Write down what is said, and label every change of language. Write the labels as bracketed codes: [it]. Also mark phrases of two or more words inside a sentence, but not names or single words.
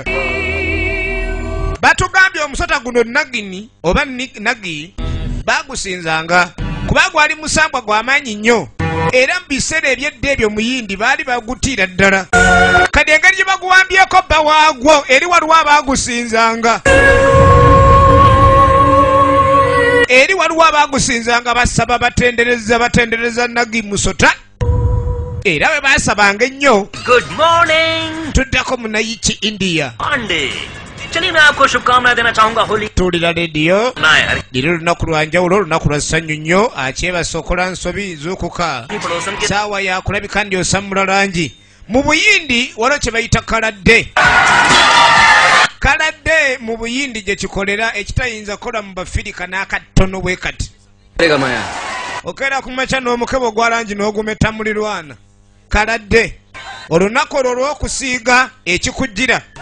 [lg] batugambye omusota guno nagini oba nagi bagusinzanga kuba gwali musambwa gw'amaanyi nnyo era mu biseera ebyedda ebyo muyindi baali bagutiira ddala kati engeri gye baguwambyeko bba waagwo eri waliwo abaagusinzanga basaba batendereza nagi musota era bwe baasabanga ennyo tuddako munayiki india [hi] चलिए मैं आपको शुभकामनाएं देना चाहूंगा होली [lg] tulira rediyo liri olunaku lwa njawulo olunaku lwa ssanyu nnyo akyebasa okola nsobi zuukuka saawa yakulabika ndi osamula langi mu buyindi waliwo kye bayita kaladde mu buyindi gye kikolera ekitayinza kukola mu bafirika n'akatono bwe kati okeera ku makya n'omukebo gwa langi n'ogumeta mulirwana kaladde olunaku olwo olw'okusiiga ekikujjira